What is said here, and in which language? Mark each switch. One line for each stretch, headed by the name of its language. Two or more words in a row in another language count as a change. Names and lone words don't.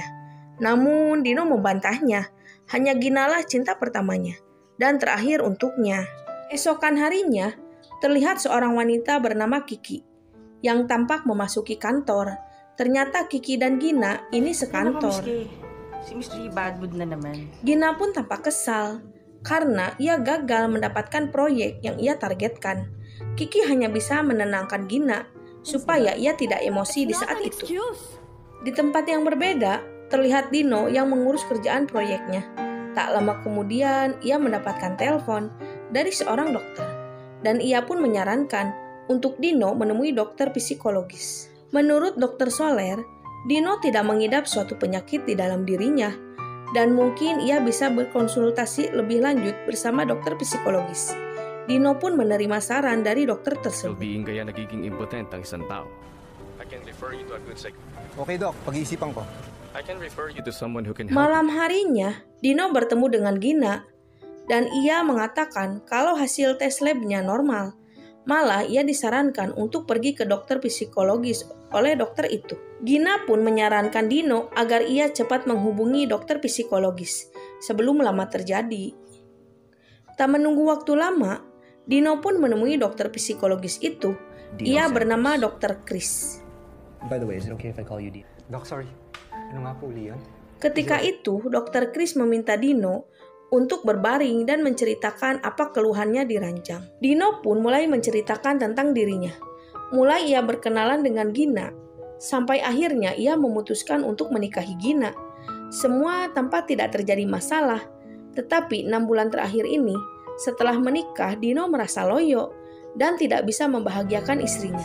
Indonesian: Namun Dino membantahnya, hanya Ginalah cinta pertamanya dan terakhir untuknya. Esokan harinya, terlihat seorang wanita bernama Kiki yang tampak memasuki kantor. Ternyata Kiki dan Gina ini sekantor.
Filipino: Si Mystery Badwood na naman.
Indonesian: Gina pun tampak kesal karena ia gagal mendapatkan proyek yang ia targetkan. Kiki hanya bisa menenangkan Gina supaya ia tidak emosi di saat itu. Di tempat yang berbeda, terlihat Dino yang mengurus kerjaan proyeknya. Tak lama kemudian, ia mendapatkan telepon dari seorang dokter. Dan ia pun menyarankan untuk Dino menemui dokter psikologis. Menurut dokter Soler, Dino tidak mengidap suatu penyakit di dalam dirinya. Dan mungkin ia bisa berkonsultasi lebih lanjut bersama dokter psikologis. Dino pun menerima saran dari dokter tersebut.
Filipino: Sabihin kaya nagiging impotent ang isang tao.
English: I can refer you to a good Okay, Doc.
Filipino: Pag-iisipan ko.
English: I can refer you to someone who can help.
Indonesian: Malam harinya, Dino bertemu dengan Gina. Dan ia mengatakan kalau hasil tes labnya normal. Malah ia disarankan untuk pergi ke dokter psikologis oleh dokter itu. Gina pun menyarankan Dino agar ia cepat menghubungi dokter psikologis sebelum lama terjadi. Tak menunggu waktu lama, Dino pun menemui dokter psikologis itu. Ia bernama Dr. Chris.
English: By the way, is it okay if I call you Dino? Doc, sorry.
Filipino: Ano nga po, Leon?
Indonesian: Ketika itu, Dr. Chris meminta Dino untuk berbaring dan menceritakan apa keluhannya di ranjang. Dino pun mulai menceritakan tentang dirinya. Mulai ia berkenalan dengan Gina, sampai akhirnya ia memutuskan untuk menikahi Gina. Semua tanpa tidak terjadi masalah, tetapi 6 bulan terakhir ini, setelah menikah, Dino merasa loyo dan tidak bisa membahagiakan istrinya.